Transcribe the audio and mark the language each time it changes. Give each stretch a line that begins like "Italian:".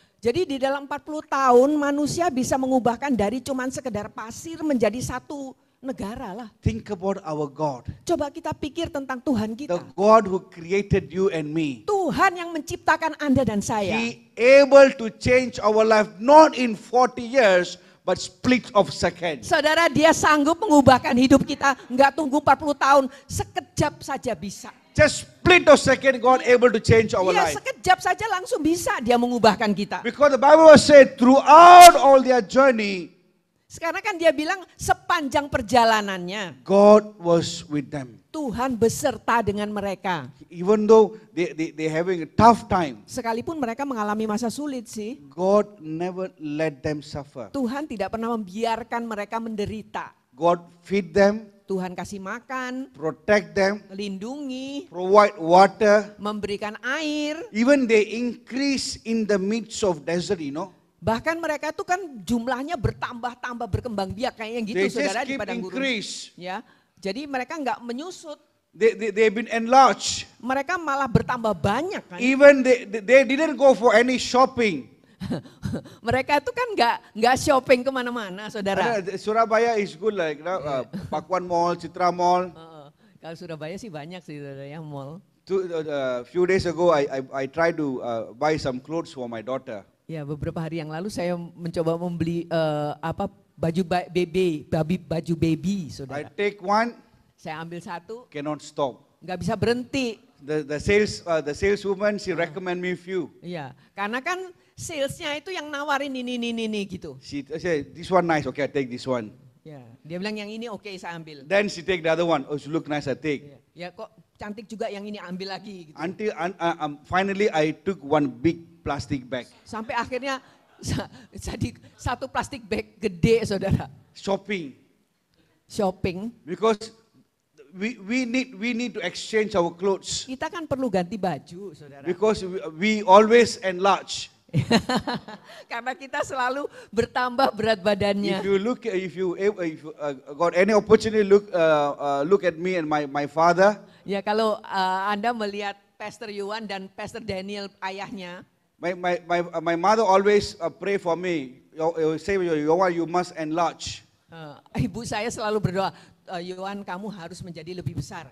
Indonesian: Jadi di dalam 40 tahun manusia bisa mengubahkan dari cuman sekedar pasir menjadi satu negara lah.
English: Think about our God.
Indonesian: Coba kita pikir tentang Tuhan
English: The
Indonesian: kita.
English: God who created you and me.
Indonesian: Tuhan yang menciptakan Anda dan saya.
English: He able to change our life not in 40 years but split of second.
Indonesian: Saudara, dia sanggup mengubahkan hidup kita, nggak tunggu 40 tahun, sekejap saja bisa.
English: Just split of second God able to change our
Indonesian: Iya,
English: life.
Indonesian: sekejap saja langsung bisa dia mengubahkan kita.
English: Because the Bible was said throughout all their journey,
Indonesian: Sekarang kan dia bilang sepanjang perjalanannya
English: God was with them.
Indonesian: Tuhan beserta dengan mereka.
English: Even though they having a tough time,
Indonesian: Sekalipun mereka mengalami masa sulit sih,
English: God never let them suffer.
Indonesian: Tuhan tidak pernah membiarkan mereka menderita.
English: God feed them,
Indonesian: Tuhan kasih makan,
English: protect them,
Indonesian: melindungi,
English: provide water.
Indonesian: memberikan air.
English: Even they increase in the midst of desert,
Indonesian: Bahkan mereka tuh kan jumlahnya bertambah-tambah berkembang biak kayaknya gitu
English: They just
Indonesian: saudara di padang gurun.
English: increase.
Indonesian: Ya, jadi mereka nggak menyusut,
English: They've been enlarged.
Indonesian: mereka malah bertambah banyak kan.
English: Even they didn't go for any shopping.
Indonesian: Mereka tuh kan nggak shopping kemana-mana saudara.
English: Surabaya is good like Pakuan Mall, Citra Mall.
Indonesian: Kalau Surabaya sih banyak sih saudara ya mall.
English: Few days ago I tried to buy some clothes for my daughter.
Indonesian: Ya beberapa hari yang lalu saya mencoba membeli baju baby
English: I
Indonesian: saudara.
English: take one,
Indonesian: Saya ambil satu,
English: cannot stop.
Indonesian: nggak bisa berhenti.
English: The saleswoman she recommend me few.
Indonesian: Iya, karena kan salesnya itu yang nawarin ini gitu.
English: She said this one nice, okay I take this one.
Indonesian: Ya, dia bilang yang ini oke, saya ambil.
English: Then she take the other one, oh she look nice I take.
Indonesian: Ya kok cantik juga yang ini ambil lagi gitu.
English: Until finally I took one big plastic bag.
Indonesian: Sampai akhirnya jadi satu plastik bag gede saudara.
English: Shopping. Because we need to exchange our clothes.
Indonesian: Kita kan perlu ganti baju saudara.
English: Because we always enlarge.
Indonesian: Karena kita selalu bertambah berat badannya.
English: If you got any opportunity, look at me and my father.
Indonesian: Ya kalau Anda melihat Pastor Yuan dan Pastor Daniel ayahnya,
English: My mother always pray for me. Say, Yohan, you must enlarge.
Indonesian: ibu saya selalu berdoa, Yuan kamu harus menjadi lebih besar.